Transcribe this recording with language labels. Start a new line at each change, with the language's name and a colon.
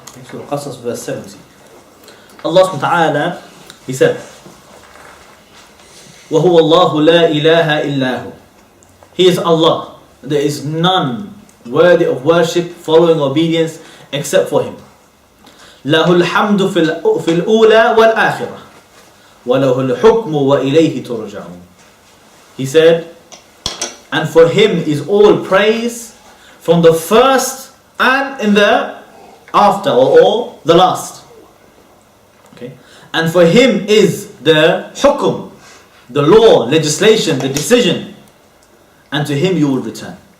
English: Surah Qasas verse 70. Allah subhanahu wa ta'ala, He said,
Arabic: وَهُوَ اللَّهُ لَا إِلَهَ إِلَّا هُ.
English: He is Allah. There is none worthy of worship, following obedience, except for Him.
Arabic: لَهُ الْحَمْدُ فِي الْأُولَى وَالْآخِرَةِ وَلَهُ الْحُكْمُ وَإِلَيْهِ تُرْجَعُونَ.
English: He said, and for Him is all praise from the first and in the after, or the last. Okay, and for Him is the hukum, the law, legislation, the decision, and to Him you will return.